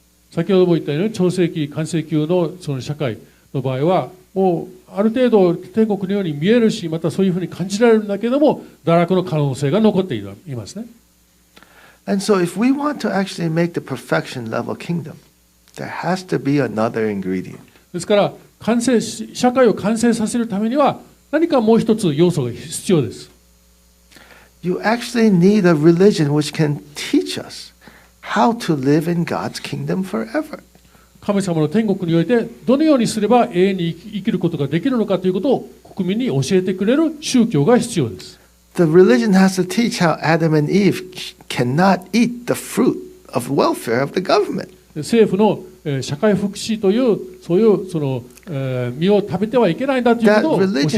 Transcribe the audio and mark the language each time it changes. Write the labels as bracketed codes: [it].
[ja] 先ほども言ったように超世紀完成級のその社会の場合はもうある程度天国のように見えるしまたそういうふうに感じられるんだけども堕落の可能性が残っていますね。 [en] And so if we want to actually make the perfection level kingdom, there has to be another ingredient. [ja] ですから社会を完成させるためには何かもう一つ要素が必要です。 [en] You actually need a religion which can teach us how to live in God's kingdom forever. [ja] 神様の天国においてどのようにすれば永遠に生きることができるのかということを国民に教えてくれる宗教が必要です。 [en] The religion has to teach how Adam and Eve cannot eat the fruit of welfare of the government. [ja] 政府の社会福祉というそういうその実を食べてはいけないんだということを教えてくれる宗教。